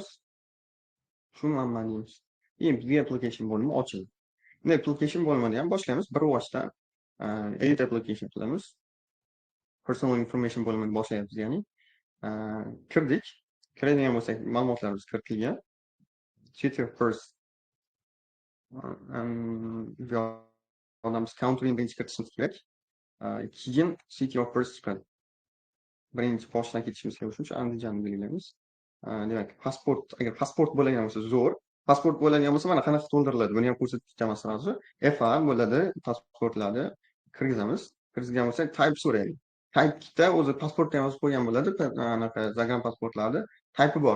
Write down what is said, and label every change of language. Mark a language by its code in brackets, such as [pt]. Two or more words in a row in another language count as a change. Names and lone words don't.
[uz] Shu manbani deymiz. Endi bizga application bo'limi ochildi. Endi application bo'limini ham boshlaymiz. Bir boshdan [en] edit application [uz] qilamiz. [en] Personal information [uz] bo'limini boshlayapmiz, ya'ni kirdik. Kiradigan bo'lsak, ma'lumotlarimiz kiritilgan. [en] City of first. [uz] Odamimiz countryni birinchi kiritishimiz kerak. Keyin [en] city of first [uz] chiqadi. Birinchi boshdan ketishimiz kerak uchun Andijonni belgilaymiz. Demak, pasport, agar pasport bo'ladigan bo'lsa zo'r. Pasport bo'ladigan bo'lsa mana qanaqa to'ldiriladi, buni ham ko'rsatib ketaman hozir. FA bo'ladi, pasportlarni kirgizamiz. Kirgizgan bo'lsak, type so'raydi. Type'da o'zi pasportda ham yozib qo'ygan bo'ladi, anaqa zagan pasportlarni type'i bor.